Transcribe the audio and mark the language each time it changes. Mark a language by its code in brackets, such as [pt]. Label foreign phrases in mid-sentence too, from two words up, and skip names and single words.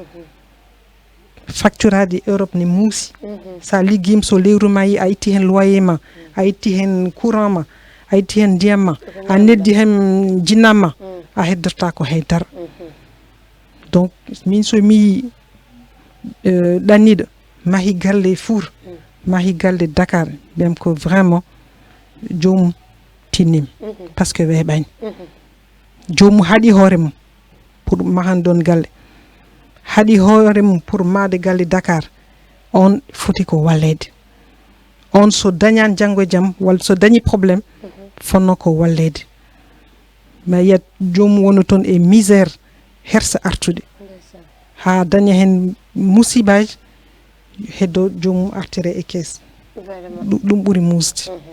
[ff] facturade Europe ne muusi sa liggima so lewru ma yi a itti hen loyer ma a itti hen courant ma a itti hen ndiyam ma a neddi hen jinnam ma a heddirta ko haydara donc min somi yi ɗanniɗo mahi galle Four mahi galle Dakar mbiyam ko vraiment jomum tinnim [fr] par ce que [ff] weeɓani jomum haaɗi hoore mum pour mahan ɗon galle haaɗi hoore mum pour maade galle Dakar on foti ko wallede on so dañani janggo e jaam walla so dañi probléme fonno ko wallede ma yiyat jomum woni toon e misère hersa artude ha daña hen musibaji heddo jomum artire e kees ɗum ɓuuri musde